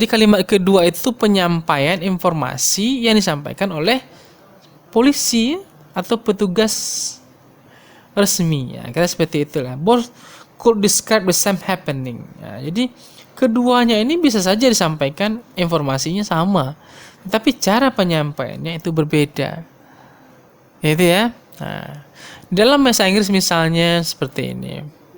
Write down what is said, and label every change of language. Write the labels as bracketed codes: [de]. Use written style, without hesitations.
[id] Jadi kalimat kedua itu penyampaian informasi yang disampaikan oleh polisi atau petugas resmi. Ya, kira seperti itulah. [en] Both could describe the same happening. [id] Ya, jadi keduanya ini bisa saja disampaikan informasinya sama, tapi cara penyampaiannya itu berbeda. Itu ya. Nah, dalam bahasa Inggris misalnya seperti ini.